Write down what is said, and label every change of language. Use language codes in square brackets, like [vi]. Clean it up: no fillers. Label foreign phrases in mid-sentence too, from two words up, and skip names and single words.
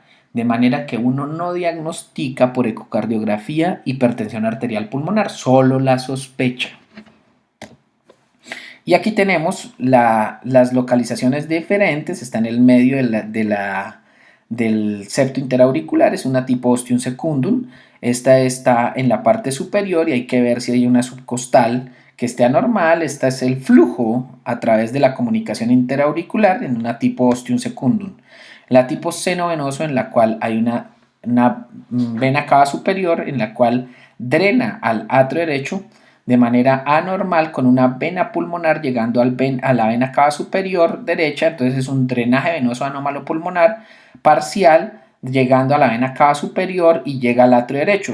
[es] De manera que uno no diagnostica por ecocardiografía hipertensión arterial pulmonar, solo la sospecha. Y aquí tenemos las localizaciones diferentes, está en el medio del septo interauricular, es una tipo [la] ostium secundum. [es] Esta está en la parte superior y hay que ver si hay una subcostal que esté anormal. Este es el flujo a través de la comunicación interauricular en una tipo [la] ostium secundum. [es] La tipo seno venoso, en la cual hay una vena cava superior en la cual drena al atrio derecho de manera anormal con una vena pulmonar llegando a la vena cava superior derecha. Entonces es un drenaje venoso anómalo pulmonar parcial llegando a la vena cava superior y llega al atrio derecho.